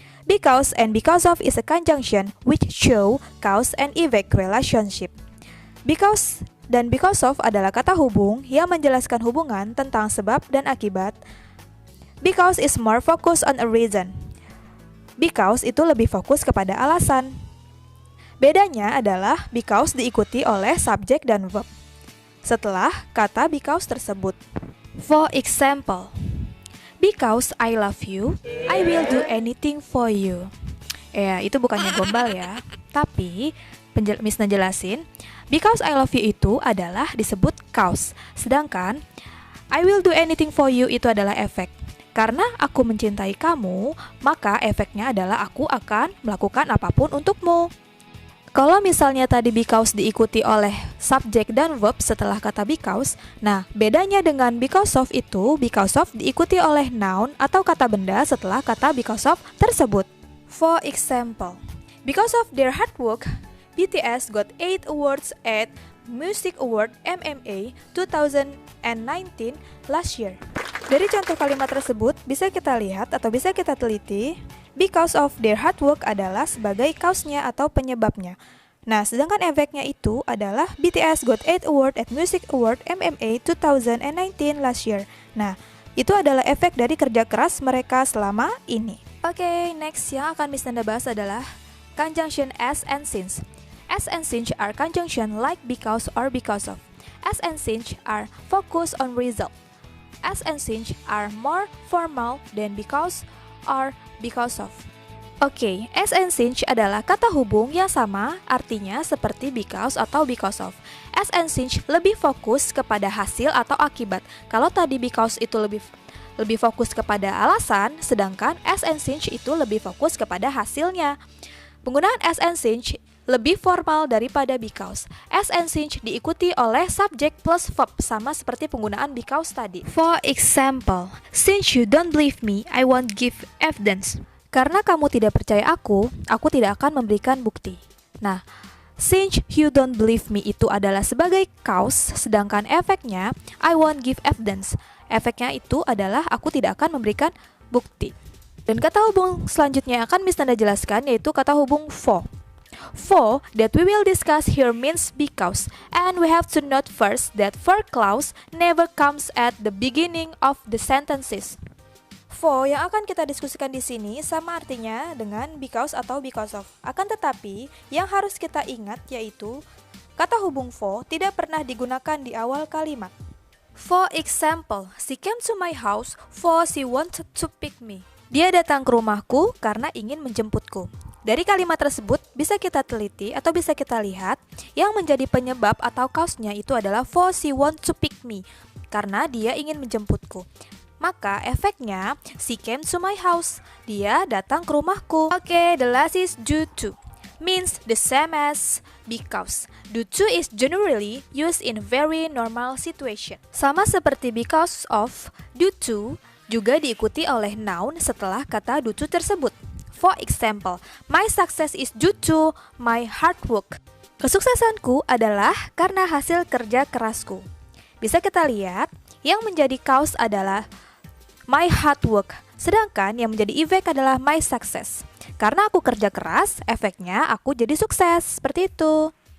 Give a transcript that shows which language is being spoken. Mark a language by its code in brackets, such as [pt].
[en] Because and because of is a conjunction which show cause and effect relationship. [id] Because dan because of adalah kata hubung yang menjelaskan hubungan tentang sebab dan akibat. [en] Because is more focused on a reason. [id] Because itu lebih fokus kepada alasan. Bedanya adalah because diikuti oleh subjek dan verb setelah kata because tersebut. [en] For example, because I love you, I will do anything for you. [id] Itu bukannya gombal ya. Tapi Miss ngejelasin, [en] because I love you [id] itu adalah disebut cause. Sedangkan [en] I will do anything for you [id] itu adalah efek. Karena aku mencintai kamu, maka efeknya adalah aku akan melakukan apapun untukmu. Kalau misalnya tadi because diikuti oleh subjek dan verb setelah kata because, nah bedanya dengan because of itu, because of diikuti oleh noun atau kata benda setelah kata because of tersebut. [en] For example, because of their hard work, BTS got 8 awards at Music Award MMA 2019 last year. [id] Dari contoh kalimat tersebut, bisa kita lihat atau bisa kita teliti, [en] because of their hard work [id] adalah sebagai cause-nya atau penyebabnya. Nah, sedangkan efeknya itu adalah [en] BTS got 8 award at Music Award MMA 2019 last year. [id] Nah, itu adalah efek dari kerja keras mereka selama ini. Oke, next yang akan Miss Nanda bahas adalah conjunction as and since. [en] As and since are conjunction like because or because of. As and since are focus on result. As and since are more formal than because or because of. [id] Oke, as and since adalah kata hubung yang sama, artinya seperti because atau because of. As and since lebih fokus kepada hasil atau akibat. Kalau tadi because itu lebih fokus kepada alasan, sedangkan as and since itu lebih fokus kepada hasilnya. Penggunaan as and since lebih formal daripada because. As and since diikuti oleh subjek plus verb, sama seperti penggunaan because tadi. [en] For example, since you don't believe me, I won't give evidence. [id] Karena kamu tidak percaya aku tidak akan memberikan bukti. Nah, [en] since you don't believe me [id] itu adalah sebagai cause, sedangkan efeknya [en] I won't give evidence. [id] Efeknya itu adalah aku tidak akan memberikan bukti. Dan kata hubung selanjutnya yang akan Miss Nanda jelaskan yaitu kata hubung for. [en] For that we will discuss here means because, and we have to note first that for clause never comes at the beginning of the sentences. [id] For yang akan kita diskusikan di sini sama artinya dengan because atau because of. Akan tetapi yang harus kita ingat yaitu kata hubung for tidak pernah digunakan di awal kalimat. [en] For example, she came to my house for she wanted to pick me. [id] Dia datang ke rumahku karena ingin menjemputku. Dari kalimat tersebut bisa kita teliti atau bisa kita lihat yang menjadi penyebab atau cause-nya itu adalah [en] for she want to pick me, [id] karena dia ingin menjemputku. Maka efeknya [en] she came to my house, [id] dia datang ke rumahku. [en] Oke, the last is due to. means the same as because. Due to is generally used in very normal situation. [id] Sama seperti because of, due to juga diikuti oleh noun setelah kata due to tersebut. [en] For example, my success is due to my hard work. [id] Kesuksesanku adalah karena hasil kerja kerasku. Bisa kita lihat, yang menjadi cause adalah [en] my hard work, [id] sedangkan yang menjadi effect adalah [en] my success. [id] Karena aku kerja keras, efeknya aku jadi sukses, seperti itu.